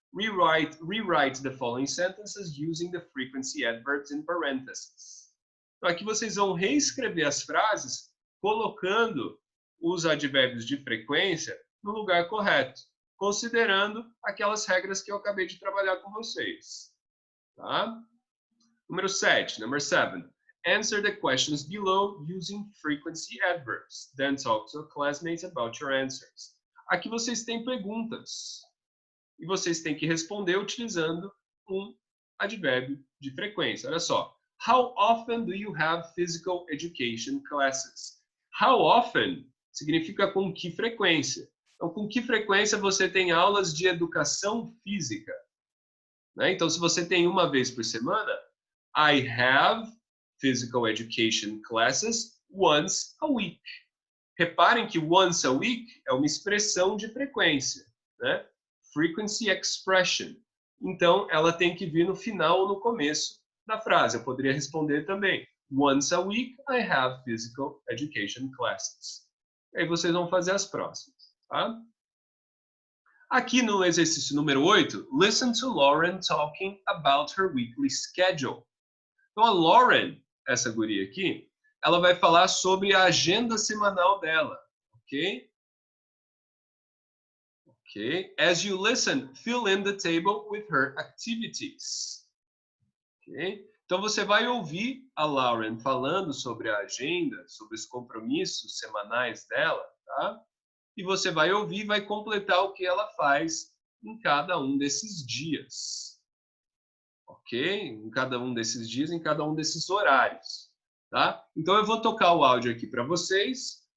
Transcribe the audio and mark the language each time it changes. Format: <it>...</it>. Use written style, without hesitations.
<en>Rewrite the following sentences using the frequency adverbs in parentheses.</en> <pt>Então, aqui vocês vão reescrever as frases colocando os advérbios de frequência no lugar correto, considerando aquelas regras que eu acabei de trabalhar com vocês. Tá? Número 7,</pt> <en>number 7. Answer the questions below using frequency adverbs. Then talk to a classmate about your answers.</en> <pt>Aqui vocês têm perguntas. E vocês têm que responder utilizando um advérbio de frequência. Olha só.</pt> <en>How often do you have physical education classes? How often</en> <pt>significa com que frequência. Então, com que frequência você tem aulas de educação física? Né? Então, se você tem uma vez por semana,</pt> <en>I have physical education classes once a week.</en> <pt>Reparem que</pt> <en>once a week</en> <pt>é uma expressão de frequência, né?</pt> <en>Frequency expression.</en> <pt>Então, ela tem que vir no final ou no começo da frase. Eu poderia responder também.</pt> <en>Once a week, I have physical education classes.</en> <pt>E aí vocês vão fazer as próximas. Tá? Aqui no exercício número 8,</pt> <en>listen to Lauren talking about her weekly schedule.</en> <pt>Então, a Lauren, essa guria aqui, ela vai falar sobre a agenda semanal dela, ok? Ok. As you listen, fill in the table with her activities. Ok? Então, você vai ouvir a Lauren falando sobre a agenda, sobre os compromissos semanais dela, tá? E você vai ouvir e vai completar o que ela faz em cada um desses dias. Ok? Em cada um desses dias, em cada um desses horários. Tá? Então, eu vou tocar o áudio aqui para vocês</pt>